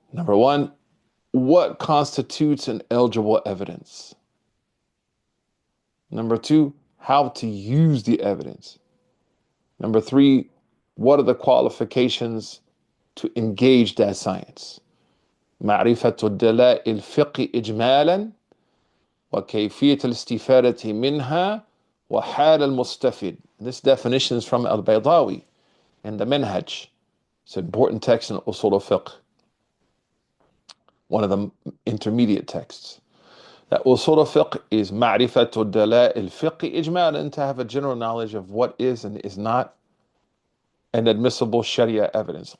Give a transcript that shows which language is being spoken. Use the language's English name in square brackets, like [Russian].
[English] Number one, what constitutes an eligible evidence? Number two, how to use the evidence. Number three, what are the qualifications to engage that science? [Arabic] معرفة الدلائل الفقه إجمالا وكيفية الاستفادة منها وحال المستفيد. [English] This definition is from al-Baydawi in the Minhaj. It's an important text in Usul al-Fiqh, one of the intermediate texts. That Usul al-Fiqh is [Arabic] معرفة الدلائل الفقه إجمالا, [English] to have a general knowledge of what is and is not an admissible Sharia evidence.